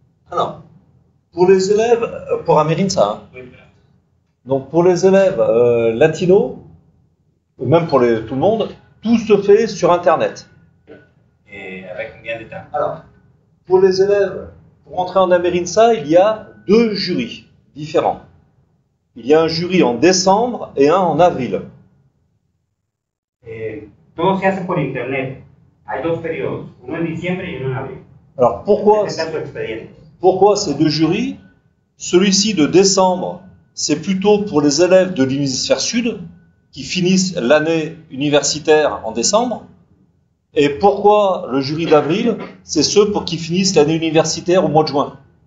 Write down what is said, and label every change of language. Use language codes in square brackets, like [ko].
[fr] Alors, pour les élèves, pour Amerinsa, donc pour les élèves latinos, même pour tout le monde, tout se fait sur Internet. Et avec combien de temps? Alors, pour les élèves, pour entrer en Amerinsa, il y a 2 jurys différents. Il y a un jury en décembre et un en avril. [es] Todo se hace por internet. Hay 2 periodos, uno en diciembre y uno en abril. [fr] Alors pourquoi ces 2 jurys? Celui-ci de décembre, c'est plutôt pour les élèves de l'hémisphère sud qui finissent l'année universitaire en décembre. Et pourquoi le jury d'avril? C'est ceux pour qui finissent l'année universitaire au mois de juin.